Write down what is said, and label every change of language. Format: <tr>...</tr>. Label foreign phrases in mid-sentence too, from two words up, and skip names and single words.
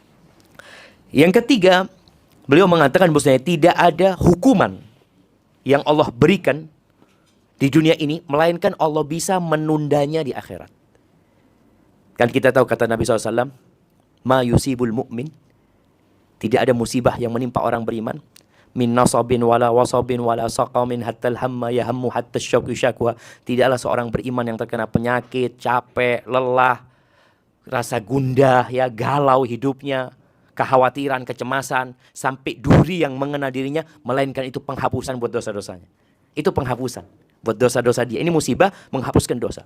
<id>Yang ketiga, beliau mengatakan bahwasanya tidak ada hukuman yang Allah berikan di dunia ini, melainkan Allah bisa menundanya di akhirat. Kan kita tahu kata Nabi SAW,</id> <ar>ما يصيب المؤمن,</ar> <id>tidak ada musibah yang menimpa orang beriman,</id> <ar>من نصب ولا وصب ولا سقم حتى الهم يهمه حتى شوقي شكوى.</ar> <id>Tidaklah seorang beriman yang terkena penyakit, capek, lelah, rasa gundah, ya, galau hidupnya, kekhawatiran, kecemasan, sampai duri yang mengenal dirinya, melainkan itu penghapusan buat dosa-dosanya. Itu penghapusan buat dosa-dosa dia. Ini musibah, menghapuskan dosa.</id>